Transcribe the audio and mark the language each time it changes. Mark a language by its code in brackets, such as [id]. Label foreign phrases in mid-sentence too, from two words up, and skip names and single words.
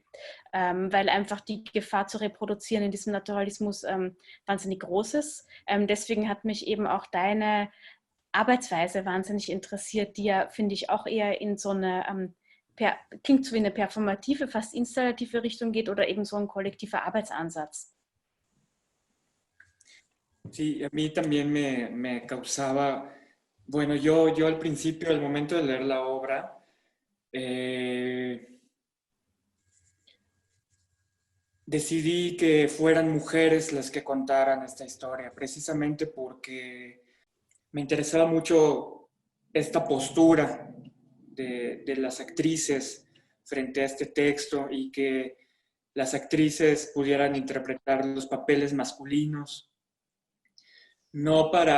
[de] Weil einfach die Gefahr zu reproduzieren in diesem Naturalismus wahnsinnig groß ist. Deswegen hat mich eben auch deine Arbeitsweise wahnsinnig interessiert, die ja, finde ich, auch eher in so eine, klingt so wie eine performative, fast installative Richtung geht oder eben so ein kollektiver Arbeitsansatz. [es] Sí, a mí también me causaba, bueno, yo al principio, al momento de leer la obra, decidí que fueran mujeres las que contaran esta historia, precisamente porque me interesaba mucho esta postura de las actrices frente a este texto y que las actrices pudieran interpretar los papeles masculinos, no